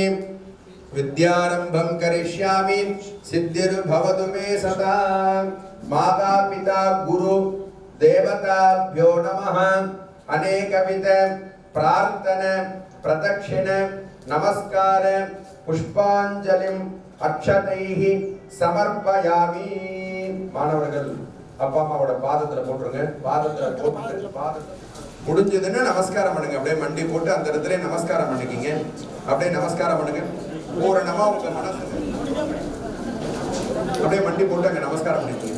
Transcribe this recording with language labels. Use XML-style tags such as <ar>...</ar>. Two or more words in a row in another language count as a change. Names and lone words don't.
<sa>विद्यारंभं करिष्यामि सिद्धिर्भवतु मे सदा. माता पिता गुरु देवताभ्यो नमः. अनेकविध प्रार्थन प्रदक्षिण नमस्कार पुष्पांजलिं अक्षतैः समर्पयामि.</sa> <ta>மாணவர்கள் அப்பா அம்மாவோட பாதத்துல போட்டுருங்க. பாதத்துல போட்டு முடிஞ்சதுன்னா நமஸ்காரம் பண்ணுங்க. அப்படியே மண்டி போட்டு அந்த இடத்துல நமஸ்காரம் பண்ணிக்கிங்க. அப்படியே நமஸ்காரம் பண்ணுங்க. பூரணமா உங்க மனசு அப்படியே மண்டி போட்டு அங்க நமஸ்காரம் பண்ணிக்கிங்க.</ta>